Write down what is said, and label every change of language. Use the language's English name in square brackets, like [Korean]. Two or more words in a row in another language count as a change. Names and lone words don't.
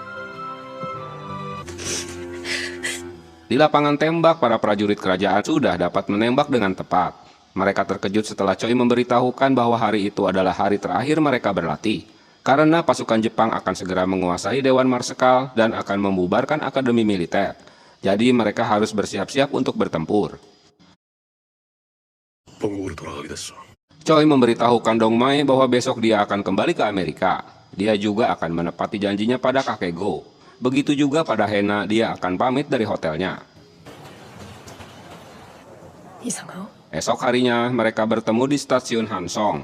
[Indonesian] Di lapangan tembak, para prajurit kerajaan sudah dapat menembak dengan tepat. Mereka terkejut setelah Choi memberitahukan bahwa hari itu adalah hari terakhir mereka berlatih, karena pasukan Jepang akan segera menguasai Dewan Marsekal dan akan membubarkan akademi militer. Jadi mereka harus bersiap-siap untuk bertempur. [Korean] 본국으로 돌아가게 됐어. [Indonesian] Choi memberitahukan Dong Mai bahwa besok dia akan kembali ke Amerika. Dia juga akan menepati janjinya pada kakek Go. Begitu juga pada Hena, dia akan pamit dari hotelnya. [Korean] 이상하오? [Indonesian] Esok harinya mereka bertemu di stasiun Hansong.